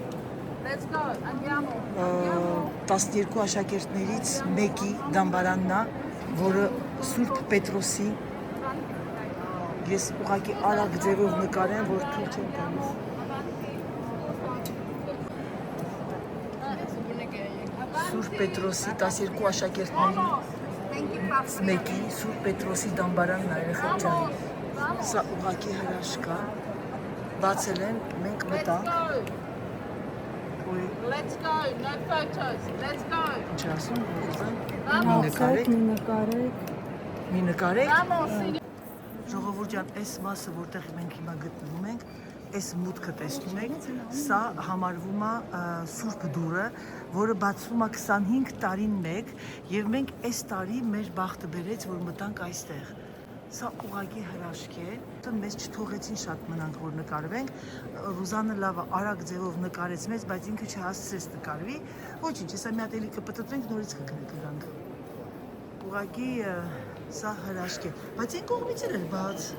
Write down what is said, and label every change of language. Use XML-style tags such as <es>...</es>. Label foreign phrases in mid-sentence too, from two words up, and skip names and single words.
<hy>12 աշակերտներից մեկի դամբարանն է, որը Սուրբ Պետրոսի, ես ուղղակի արագ ձևով նկարեմ, որ թույլ չեմ տալիս։ Սուրբ Պետրոսի 12 աշակերտներից մեկի Սուրբ Պետրոսի դամբարանն է, երեխեք ջան։ Սա ուղղակի հրաշք է, բացել են, մենք մտանք։</hy> <en>Let's go, no photos, let's go.</en> <hy>Ինչ ասում, Ռոզան, մի նկարեք։ Ժողովուրդ ջան, այս մասը, որտեղ մենք հիմա գտնվում ենք, այս մուտքը տեսնում եք, սա համարվում է Սուրբ դուրը, որը բացվում է 25 տարին մեկ, եւ մենք այս տարի մեր բախտը բերեց, որ մտանք այստեղ։ Սա ուղղակի հրաշք է, մեզ չթողեցին շատ մնանք, որ նկարվենք, Ռուզանը լավը արագ ձևով նկարեց մեզ, բայց ինքը չհասցրեց նկարվի, ոչինչ, հեսա մի հատ էլի կպտտվենք, նորից կգնանք։ Ուղղակի սա հրաշք է, բայց այն կողմից էլ բաց</hy>